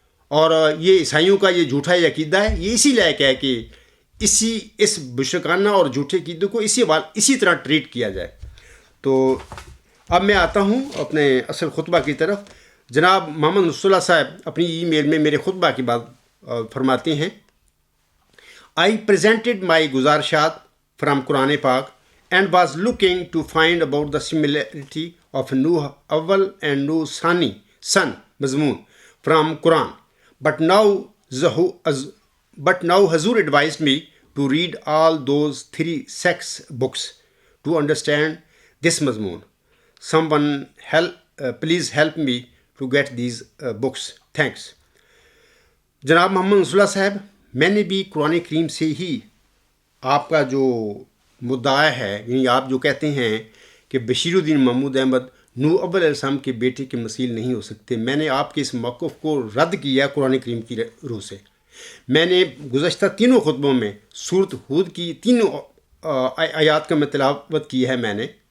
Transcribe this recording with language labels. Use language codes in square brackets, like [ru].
[ur] اور یہ عیسائیوں کا یہ جھوٹا عقیدہ ہے، یہ اسی لائق ہے کہ اس مشرکانہ اور جھوٹے عقیدے کو اسی طرح ٹریٹ کیا جائے۔ تو اب میں آتا ہوں اپنے اصل خطبہ کی طرف۔ جناب محمد نصر اللہ صاحب اپنی ای میل میں میرے خطبہ کی بات فرماتے ہیں، [en] I presented my گزارشات from Quran پاک and was looking to find about the similarity of Nuh Awwal and Nuh Son Mazmoon from Quran. But now Hazur advised me to read all those 3 sex books to understand this Mazmoon. Someone please help me to get these books. Thanks. [ur] جناب محمد نصر اللہ صاحب، میں نے بھی قرآن کریم سے ہی آپ کا جو مدعا ہے، یعنی آپ جو کہتے ہیں کہ بشیر الدین محمود احمد نوح اول علیہ السلام کے بیٹے کے مثیل نہیں ہو سکتے، میں نے آپ کے اس موقف کو رد کیا قرآن کریم کی روح سے۔ میں نے گزشتہ 3 خطبوں میں سورۃ ہود کی 3 آیات کا میں تلاوت کی ہے، میں نے